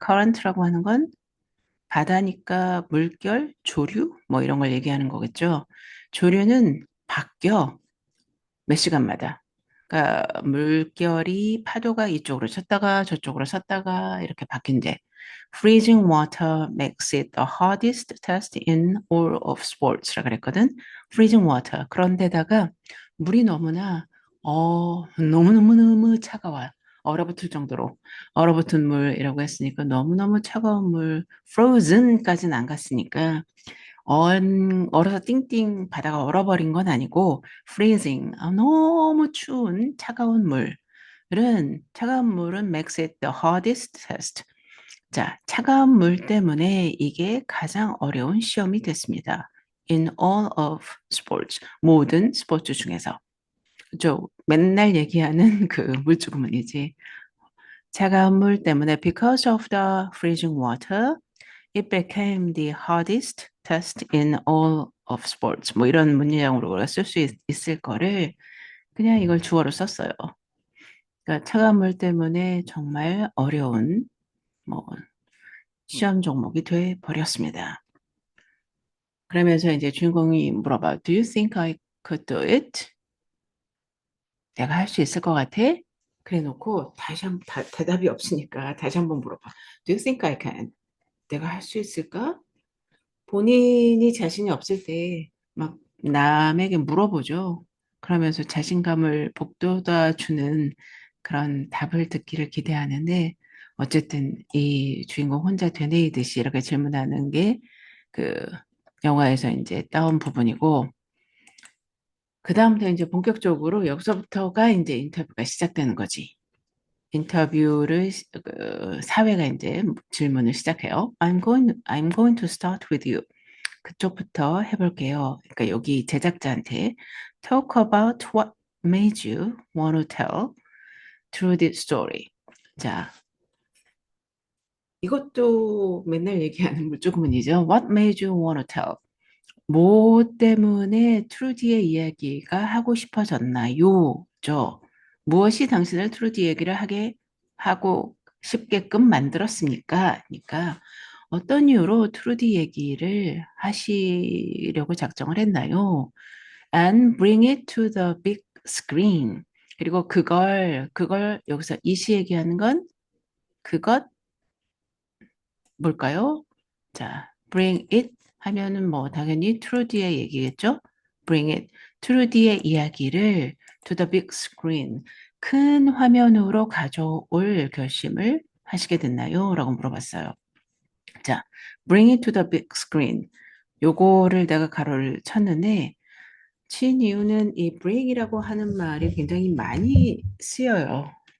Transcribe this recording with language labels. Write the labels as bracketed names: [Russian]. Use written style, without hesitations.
[Korean] current라고 하는 건 바다니까 물결, 조류, 뭐 이런 걸 얘기하는 거겠죠. 조류는 바뀌어. 몇 시간마다. 그러니까 물결이 파도가 이쪽으로 쳤다가 저쪽으로 섰다가 이렇게 바뀐대. [English] Freezing water makes it the hardest test in all of sports라 [Korean] 그랬거든. [English] Freezing water. [Korean] 그런데다가 물이 너무나 너무너무너무 차가워. 얼어붙을 정도로 얼어붙은 물이라고 했으니까 너무너무 차가운 물 frozen까지는 안 갔으니까 얼어서 띵띵 바다가 얼어버린 건 아니고 freezing 너무 추운 차가운 물은 [English] makes it the hardest test. [Korean] 자, 차가운 물 때문에 이게 가장 어려운 시험이 됐습니다. [English] In all of sports [Korean] 모든 스포츠 중에서 저 맨날 얘기하는 그 물주구문이지. 차가운 물 때문에 [English] because of the freezing water it became the hardest test in all of sports. [Korean] 뭐 이런 문장으로 우리가 쓸 수 있을 거를 그냥 이걸 주어로 썼어요. 그러니까 차가운 물 때문에 정말 어려운 뭐 시험 종목이 돼 버렸습니다. 그러면서 이제 주인공이 물어봐. [English] Do you think I could do it? [Korean] 내가 할 수 있을 것 같아? 그래 놓고 다시 한번 대답이 없으니까 다시 한번 물어봐. [English] Do you think I can? [Korean] 내가 할 수 있을까? 본인이 자신이 없을 때 막 남에게 물어보죠. 그러면서 자신감을 북돋아 주는 그런 답을 듣기를 기대하는데 어쨌든 이 주인공 혼자 되뇌이듯이 이렇게 질문하는 게 그 영화에서 이제 따온 부분이고 그다음부터 이제 본격적으로 여기서부터가 이제 인터뷰가 시작되는 거지. 인터뷰를 사회가 이제 질문을 시작해요. [English] I'm going to start with you. [Korean] 그쪽부터 해볼게요. 그러니까 여기 제작자한테 [English] talk about what made you want to tell through this story. [Korean] 자, 이것도 맨날 얘기하는 물주구문이죠. [English] What made you want to tell? [Korean] 뭐 때문에 트루디의 이야기가 하고 싶어졌나요? 죠. 무엇이 당신을 트루디 얘기를 하게 하고 싶게끔 만들었습니까? 그러니까 어떤 이유로 트루디 얘기를 하시려고 작정을 했나요? [English] And bring it to the big screen. [Korean] 그리고 그걸 여기서 이시 얘기하는 건 그것 뭘까요? 자, [English] bring it [Korean] 하면은 뭐 당연히 트루디의 얘기겠죠? [English] bring it. [Korean] 트루디의 이야기를 [English] to the big screen. [Korean] 큰 화면으로 가져올 결심을 하시게 됐나요? 라고 물어봤어요. 자, [English] bring it to the big screen. [Korean] 요거를 내가 가로를 쳤는데 친 이유는 이 bring이라고 하는 말이 굉장히 많이 쓰여요.